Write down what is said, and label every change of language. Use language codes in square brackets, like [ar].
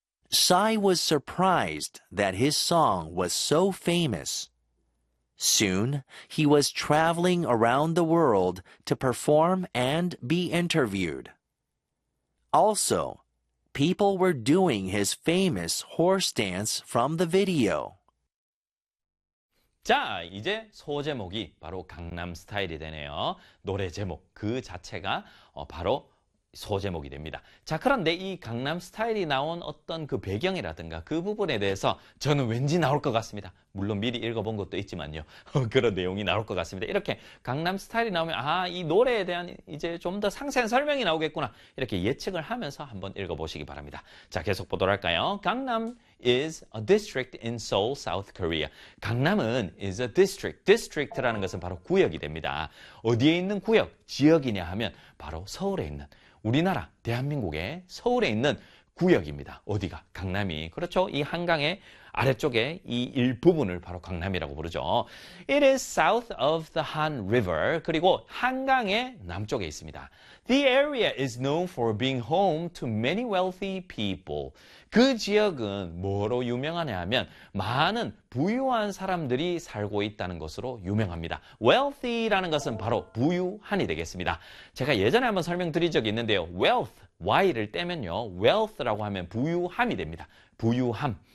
[en] Psy was surprised that his song was so famous. Soon, he was traveling around the world to perform and be interviewed. Also, people were doing his famous horse dance from the video. [ko] 자, 이제 소제목이 바로 강남 스타일이 되네요. 노래 제목 그 자체가 바로 소제목이 됩니다. 자, 그런데 이 강남 스타일이 나온 어떤 그 배경이라든가 그 부분에 대해서 저는 왠지 나올 것 같습니다. 물론 미리 읽어본 것도 있지만요. 그런 내용이 나올 것 같습니다. 이렇게 강남 스타일이 나오면 아, 이 노래에 대한 이제 좀 더 상세한 설명이 나오겠구나. 이렇게 예측을 하면서 한번 읽어보시기 바랍니다. 자, 계속 보도록 할까요? [en] 강남 is a district in Seoul, South Korea. [ko] 강남은 [en] is a district. [ko] District라는 것은 바로 구역이 됩니다. 어디에 있는 구역, 지역이냐 하면 바로 서울에 있는, 우리나라 대한민국의 서울에 있는 구역입니다. 어디가? 강남이. 그렇죠. 이 한강의 아래쪽에 이 일부분을 바로 강남이라고 부르죠. [en] It is south of the Han River. [ko] 그리고 한강의 남쪽에 있습니다. [en] The area is known for being home to many wealthy people. [ko] 그 지역은 뭐로 유명하냐 하면 많은 부유한 사람들이 살고 있다는 것으로 유명합니다. Wealthy라는 것은 바로 부유한이 되겠습니다. 제가 예전에 한번 설명드린 적이 있는데요. Wealth, Y를 떼면요. Wealth라고 하면 부유함이 됩니다. 부유함.